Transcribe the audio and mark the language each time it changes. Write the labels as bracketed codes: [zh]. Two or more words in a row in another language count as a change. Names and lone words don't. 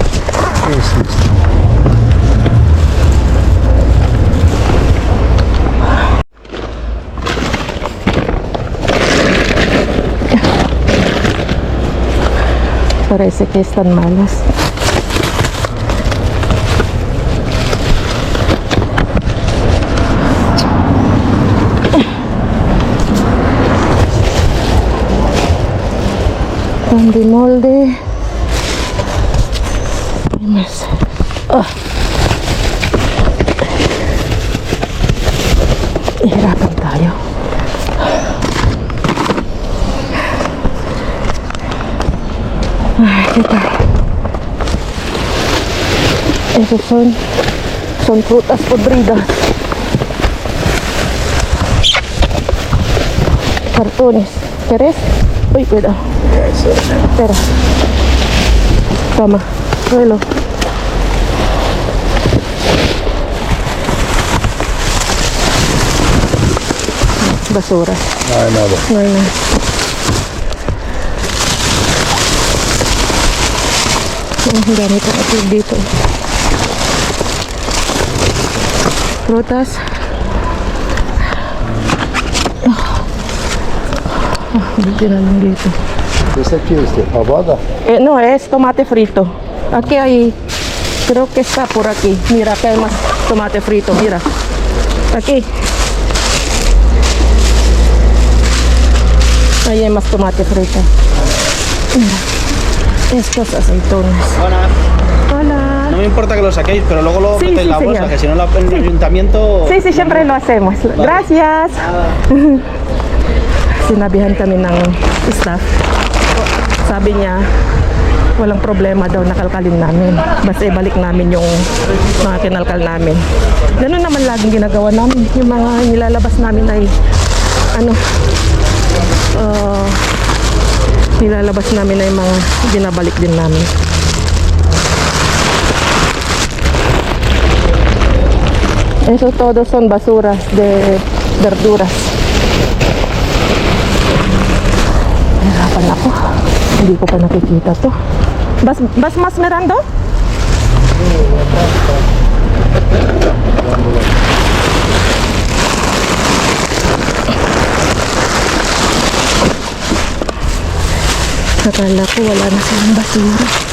[es] Parece que están malas. Pan de molde. [tl] Hirapan tayo. [es] ¿Qué tal? Esos son frutas podridas. Cartones. ¿Quieres? Uy, cuidado. Espera. Toma, suelo. Basura. No hay nada. No hay nada. [tl] Ang dami pang itlog dito. Prutas. Buti na lang dito. [es] ¿Esta qué es? ¿Fabada? No, es tomate frito. Aquí hay, creo que está por aquí. Mira, aquí hay más tomate frito, mira. Aquí. Ahí hay más tomate frito. Mira, estos aceitones. Hola. Hola. No me importa que lo saquéis, pero luego lo Sí, metéis en sí, la bolsa, señor. que si no en el ayuntamiento... Sí, sí, siempre lo hacemos. Gracias. [tl] Sinabihan kami ng staff. Sabi niya, walang problema daw nakalkalin namin. Basta ibalik namin yung mga kinalkal namin. Ganun naman laging ginagawa namin. Yung mga nilalabas namin ay nilalabas namin ay mga binabalik din namin. [es] Eso todo son basuras de verduras. [tl] Hirapan ako. Hindi ko pa nakikita to. Bas mas Mirando? Akala ko wala na silang basura.